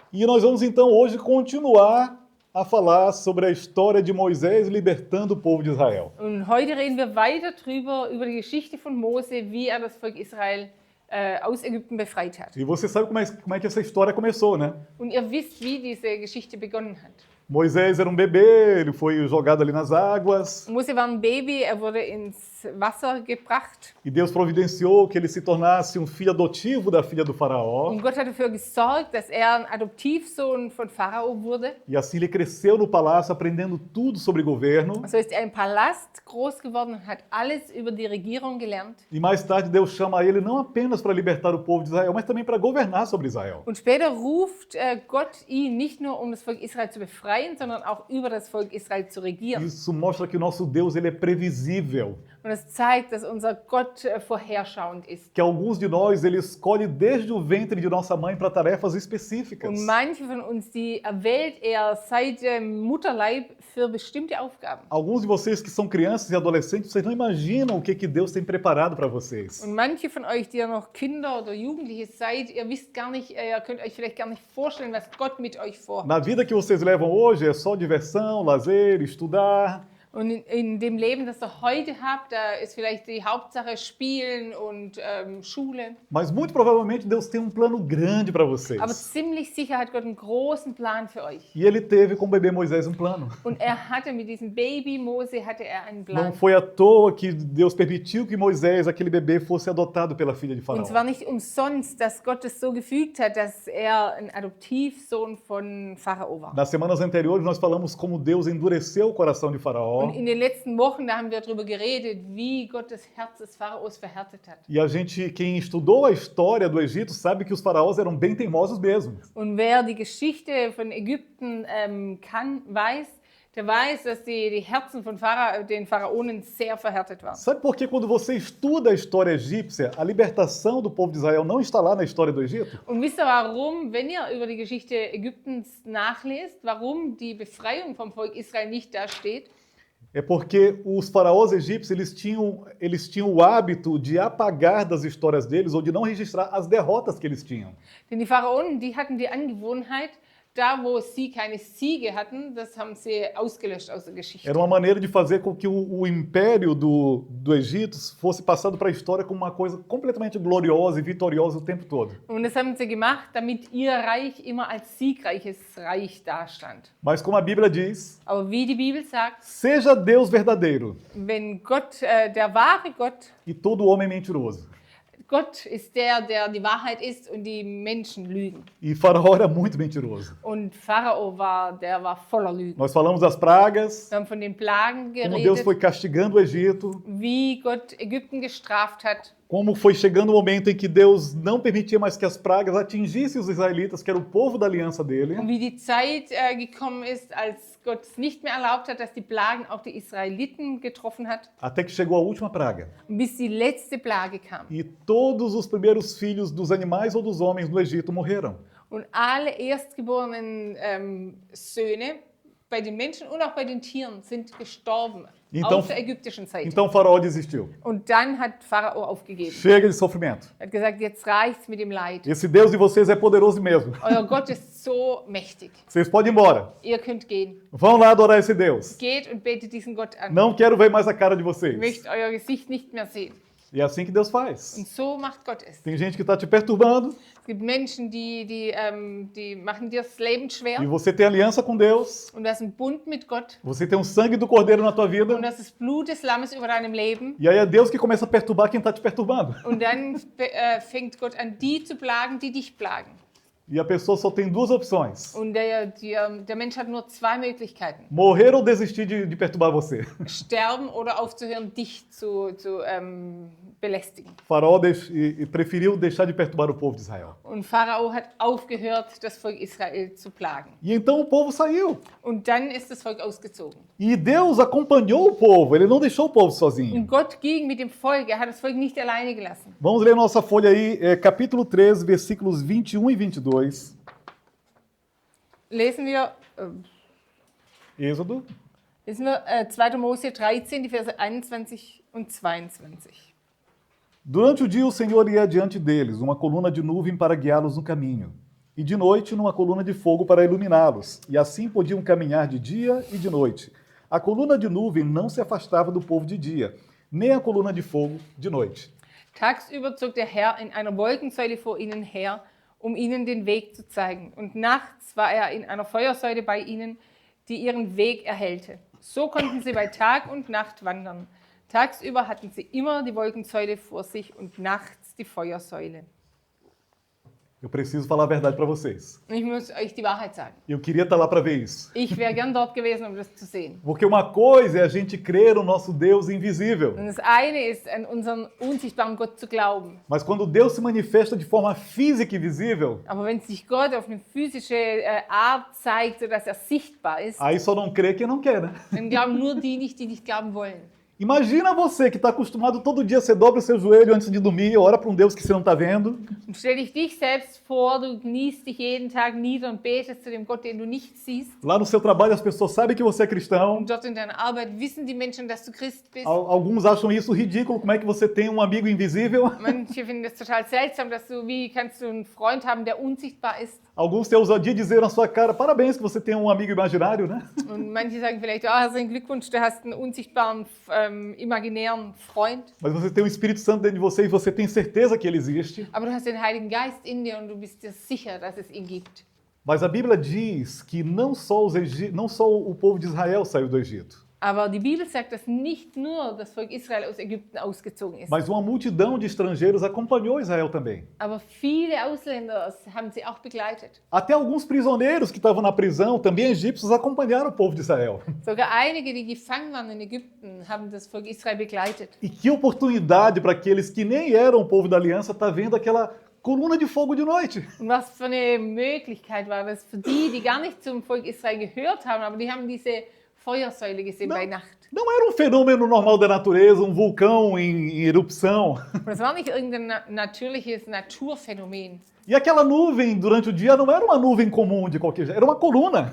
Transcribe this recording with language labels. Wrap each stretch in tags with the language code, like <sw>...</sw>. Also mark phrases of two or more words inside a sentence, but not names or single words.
<pt>E nós vamos então hoje continuar a falar sobre a história de Moisés libertando o povo de Israel.</pt> <de>Und heute reden wir weiter über die Geschichte von Mose, wie er das Volk Israel aus Ägypten befreit hat.</de> <pt>E você sabe como é que essa história começou, né?</pt> <de>Und ihr wisst, wie diese Geschichte begonnen hat.</de> <pt>Moisés era um bebê, ele foi jogado ali nas águas.</pt> <de>Mose war ein Baby, er wurde ins Wasser gebracht.</de> <pt>E Deus providenciou que ele se tornasse um filho adotivo da filha do faraó.</pt> <de>Und Gott hat dafür gesorgt, dass er ein Adoptivsohn von Pharao wurde.</de> <pt>E assim ele cresceu no palácio, aprendendo tudo sobre governo.</pt> <de>So ist er im Palast groß geworden und hat alles über die Regierung gelernt.</de> <pt>E mais tarde Deus chama ele não apenas para libertar o povo de Israel, mas também para governar sobre Israel.</pt> <de>Und später ruft Gott ihn nicht nur, um das Volk Israel zu befreien, sondern auch über das Volk Israel zu regieren.</de> <pt>Isso mostra que o nosso Deus ele é previsível.</pt> <de>Und es zeigt, dass unser Gott vorherschauend ist.</de> <pt>Que alguns de nós ele escolhe desde o ventre de nossa mãe para tarefas específicas.</pt> <de>Und manche von uns, die erwählt er seit dem Mutterleib für bestimmte Aufgaben.</de> <pt>Alguns de vocês que são crianças e adolescentes, vocês não imaginam o que Deus tem preparado para vocês.</pt> <de>Und manche von euch, die ja noch Kinder oder Jugendliche seid, ihr wisst gar nicht, ihr könnt euch vielleicht gar nicht vorstellen, was Gott mit euch vorhat.</de> <pt>Na vida que vocês levam hoje é só diversão, lazer, estudar.</pt> <de>Und in dem Leben, das ihr heute habt, da ist vielleicht die Hauptsache Spielen und Schule.</de> <pt>Mas muito provavelmente Deus tem um plano grande para vocês.</pt> <de>Aber ziemlich sicher hat Gott einen großen Plan für euch.</de> <pt>E ele teve com o bebê Moisés um plano.</pt> <de>Und er hatte mit diesem Baby Mose hatte er einen</de> <pt>Não</pt> <de>Plan.</de> <pt>foi à toa que Deus permitiu que Moisés, aquele bebê, fosse adotado pela filha de</pt> <de>Und</de> <pt>Faraó.</pt> <de>es war nicht umsonst, dass Gott es so gefügt hat, dass er ein Adoptivsohn von Pharao war.</de> <pt>Nas semanas anteriores nós falamos como Deus endureceu o coração de Faraó.</pt> <de>Und in den letzten Wochen, da haben wir darüber geredet, wie Gott das Herz des Pharaos verhärtet hat.</de> <pt>E a gente, quem estudou a história do Egito, sabe que os faraós eram bem teimosos mesmo.</pt> <de>Und wer die Geschichte von Ägypten weiß, der weiß, dass die Herzen von den Pharaonen sehr verhärtet waren.</de> <pt>Sabe por que quando você estuda a história egípcia, a libertação do povo de Israel não está lá na história do Egito?</pt> <de>Und wisst ihr warum, wenn ihr über die Geschichte Ägyptens nachlest, warum die Befreiung vom Volk Israel nicht da steht?</de> <pt>É porque os faraós egípcios eles tinham o hábito de apagar das histórias deles ou de não registrar as derrotas que eles tinham.</pt> <de>Denn die Pharaonen, die hatten die Angewohnheit, da wo sie keine Siege hatten, das haben sie ausgelöscht aus der Geschichte.</de> <pt>Era uma maneira de fazer com que o império do Egito fosse passado para a história como uma coisa completamente gloriosa e vitoriosa o tempo todo.</pt> <de>Und das haben sie gemacht, damit ihr Reich immer als siegreiches Reich dastand.</de> <pt>Mas como a Bíblia diz,</pt> <de>Aber wie die Bibel sagt,</de> <pt>seja Deus verdadeiro</pt> <de>wenn Gott, der wahre Gott,</de> <pt>e todo homem mentiroso.</pt> <de>Gott ist der die Wahrheit ist und die Menschen lügen.</de> <pt>E Faraó era muito mentiroso.</pt> <de>Und Pharao der war voller Lügen.</de> <pt>Nós falamos das pragas,</pt> <de>Wir haben von den Plagen</de> <pt>como Deus</pt> <de>geredet,</de> <pt>foi castigando o Egito,</pt> <de>wie Gott Ägypten gestraft hat.</de> <pt>como foi chegando o momento em que Deus não permitia mais que as pragas atingissem os israelitas, que era o povo da aliança dele.</pt> <de>Und wie die Zeit gekommen ist, als Gott es nicht mehr erlaubt hat, dass die Plagen auch die Israeliten getroffen hat,</de> <pt>Até que chegou a última praga.</pt> <de>bis die letzte Plage kam.</de> <pt>E todos os primeiros filhos dos animais ou dos homens no Egito morreram.</pt> <de>Und alle erstgeborenen Söhne bei den Menschen und auch bei den Tieren sind gestorben</de> <pt>Então-</pt> <de>auf der ägyptischen Seite.</de> <pt>Então Faraó desistiu.</pt> <de>Und dann hat Pharao aufgegeben.</de> <pt>Chega de sofrimento.</pt> <de>Er hat gesagt, jetzt reicht's mit dem Leid.</de> <pt>Esse Deus de vocês é poderoso mesmo.</pt> <de>Euer Gott ist so mächtig.</de> <pt>Vocês podem ir embora.</pt> <de>Ihr könnt gehen.</de> <pt>Vão lá adorar esse Deus.</pt> <de>Geht und betet diesen Gott an.</de> <pt>Não quero ver mais a cara de</pt> <de>Ich</de> <pt>vocês.</pt> <de>möchte euer Gesicht nicht mehr sehen.</de> <pt>E é assim que Deus faz.</pt> <de>Und so macht Gott es.</de> <pt>Tem gente que está te perturbando</pt> <de>Es gibt Menschen, die machen dir das Leben schwer.</de> <pt>e você tem aliança com Deus.</pt> <de>Und du hast einen Bund mit Gott.</de> <pt>Você tem o sangue do Cordeiro na tua vida.</pt> <de>Und das ist Blut des Lammes über deinem Leben.</de> <pt>E aí é Deus que começa a perturbar quem está te perturbando.</pt> <de>Und dann fängt Gott an, die zu plagen, die dich plagen.</de> <pt>E a pessoa só tem duas opções.</pt> <de>Und der Mensch hat nur zwei Möglichkeiten.</de> <pt>Morrer ou desistir de perturbar você.</pt> <de>Sterben oder aufzuhören, dich zu belästigen.</de> <pt>Faraó preferiu deixar de perturbar o povo de Israel.</pt> <de>Und Pharao hat aufgehört, das Volk Israel zu plagen.</de> <pt>E então o povo saiu.</pt> <de>Und dann ist das Volk ausgezogen.</de> <pt>E Deus acompanhou o povo, ele não deixou o povo sozinho.</pt> <de>Und Gott ging mit dem Volk, er hat das Volk nicht alleine gelassen.</de> <pt>Vamos ler nossa folha aí, capítulo 13, versículos 21 e 22.</pt> <de>Lesen wir</de> <pt>Êxodo.</pt> <de>2. Mose 13, die Verse 21 und 22.</de> <pt>Durante o dia o Senhor ia adiante deles, uma coluna de nuvem para guiá-los no caminho. e de noite numa coluna de fogo para iluminá-los, e assim podiam caminhar de dia e de noite. A coluna de nuvem não se afastava do povo de dia, nem a coluna de fogo de noite.</pt> <de>Tagsüber zog der Herr in einer Wolkensäule vor ihnen her, ihnen den Weg zu zeigen. Und nachts war er in einer Feuersäule bei ihnen, die ihren Weg erhellte. So konnten sie bei Tag und Nacht wandern. Tagsüber hatten sie immer die Wolkensäule vor sich und nachts die Feuersäule.</de> <pt>Eu preciso falar a verdade para vocês.</pt> <de>Und ich muss euch die Wahrheit sagen.</de> <pt>Eu queria estar lá para ver isso.</pt> <de>Ich wäre gern dort gewesen, das zu sehen.</de> <pt>Porque uma coisa é a gente crer no nosso Deus invisível.</pt> <de>Und das eine ist, an unseren unsichtbaren Gott zu glauben.</de> <pt>Mas quando Deus se manifesta de forma física e visível,</pt> <de>Aber wenn sich Gott auf eine physische Art zeigt, sodass er sichtbar ist,</de> <pt>aí só não crê quem não quer, né?</pt> <de>dann glauben nur die nicht glauben wollen.</de> <pt>Imagina você que está acostumado todo dia, você dobra o seu joelho antes de dormir, ora para um Deus que você não está vendo.</pt> <de>Und stell dich selbst vor, du kniest dich jeden Tag nieder und betest zu dem Gott, den du nicht siehst.</de> <pt>Lá no seu trabalho as pessoas sabem que você é cristão.</pt> <de>Und dort in deiner Arbeit wissen die Menschen, dass du Christ bist.</de> <pt>Alguns acham isso ridículo, como é que você tem um amigo invisível?</pt> <de>Manche finden das total seltsam, wie kannst du einen Freund haben, der unsichtbar ist?</de> <pt>Alguns têm a ousadia de dizer na sua cara, parabéns que você tem um amigo imaginário, né?</pt> <de>Und manche sagen vielleicht, herzlichen Glückwunsch, du hast einen unsichtbaren, imaginären Freund.</de> <pt>Mas você tem o Espírito Santo dentro de você e você tem certeza que ele existe.</pt> <de>Aber du hast den Heiligen Geist in dir und du bist dir sicher, dass es ihn gibt.</de> <pt>Mas a Bíblia diz que não só o povo de Israel saiu do Egito,</pt> <de>Aber die Bibel sagt, dass nicht nur das Volk Israel aus Ägypten ausgezogen ist.</de> <pt>mas uma multidão de estrangeiros acompanhou Israel também.</pt> <de>Aber viele Ausländer haben sie auch begleitet.</de> <pt>Até alguns prisioneiros que estavam na prisão, também egípcios, acompanharam o povo de Israel.</pt> <de>Sogar einige, die gefangen waren in Ägypten, haben das Volk Israel begleitet.</de> <pt>E que oportunidade para aqueles que nem eram o povo da aliança estar vendo aquela coluna de fogo de noite.</pt> <de>Und was für eine Möglichkeit war das für die, die gar nicht zum Volk Israel gehört haben, aber die haben diese Feuersäule gesehen bei Nacht.</de> <pt>Não era um fenômeno normal da natureza, um vulcão em erupção.</pt> <de>Und das war nicht irgendein natürliches Naturphänomen.</de> <pt>E aquela nuvem durante o dia não era uma nuvem comum de qualquer jeito, era uma coluna.</pt>